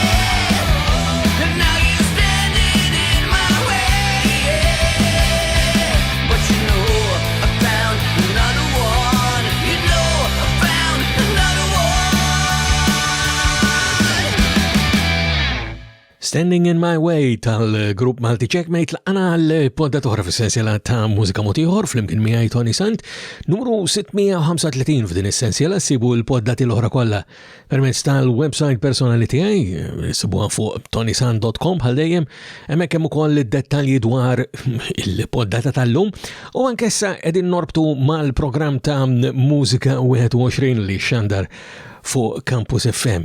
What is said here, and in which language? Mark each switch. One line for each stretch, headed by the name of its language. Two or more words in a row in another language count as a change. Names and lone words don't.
English: And now you're standing in my way. But you know I found another one. You know I found another one.
Maltese: Standing in my way tal-grupp Malti Checkmate l-għana l-podda toħra fil-sensiela ta' Mużika Mod Ieħor flimkien miegħi Toni Sant, numru 635 f'din is-sensiela sibu l-poddati l-oħra kollha permezz tal-website personali tiegħi, sibuha fuq ToniSant.com bħal dejjem, hemmhekk hemm ukoll id-dettalji dwar il-poddata tal-lum u anke issa qegħdin norbtu mal-programm ta' Mużika 21 li xandar fuq Campus FM.